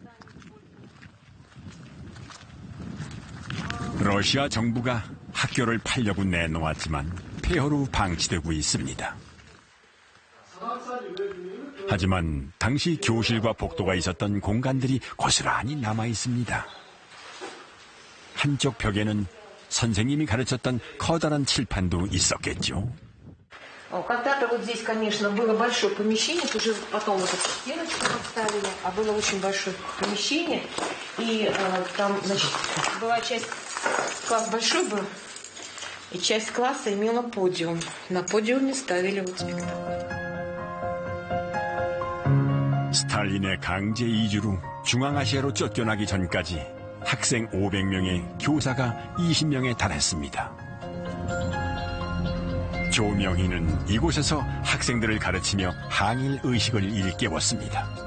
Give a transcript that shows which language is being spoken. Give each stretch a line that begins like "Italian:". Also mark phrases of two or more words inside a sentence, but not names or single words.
Korean: 러시아 정부가 학교를 팔려고 내놓았지만 폐허로 방치되고 있습니다. 하지만 당시 교실과 복도가 있었던 공간들이 고스란히 남아 있습니다. 한쪽 벽에는 선생님이 가르쳤던 커다란 칠판도 있었겠죠.
Russian: Когда-то вот здесь, конечно, было большое помещение, уже потом вот эту стеночку поставили, а было очень большое помещение, и там, значит, была часть, класс большой был, и часть класса имела подиум. На подиуме ставили вот спектакль.
Korean: 스탈린의 강제 이주로 중앙아시아로 쫓겨나기 전까지 학생 500명에 교사가 20명에 달했습니다. 조명희는 이곳에서 학생들을 가르치며 항일 의식을 일깨웠습니다.